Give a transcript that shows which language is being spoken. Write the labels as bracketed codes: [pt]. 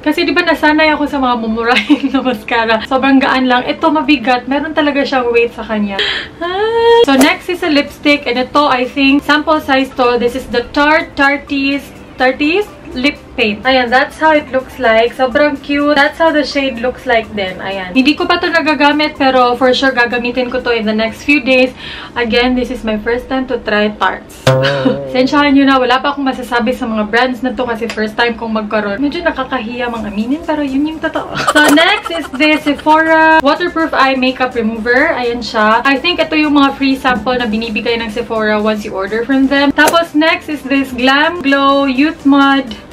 [tl] Kasi di ba nasanay ako sa mga mumurahin na mascara. Sobrang gaan lang. Ito, mabigat. Meron talaga siyang weight sa kanya. [en] So, next is a lipstick. And ito, I think, sample size to. This is the Tarte's Lip Paint. Ayan, that's how it looks like. [tl] Sobrang cute. [en] That's how the shade looks like din. Ayan. [tl] Hindi ko pa to nagagamit pero for sure gagamitin ko to [en] in the next few days. Again, this is my first time to try Tarte's. [tl] Sensyahan nyo na, wala pa akong masasabi sa mga brands na to kasi first time kong magkaroon. Medyo nakakahiya mga aminin pero yun yung totoo. [en] So, next is this Sephora Waterproof Eye Makeup Remover. [tl] Ayan siya. I think ito yung mga free sample na binibigay ng Sephora [en] once you order from them. Tapos, next is this Glam Glow Youth Mud.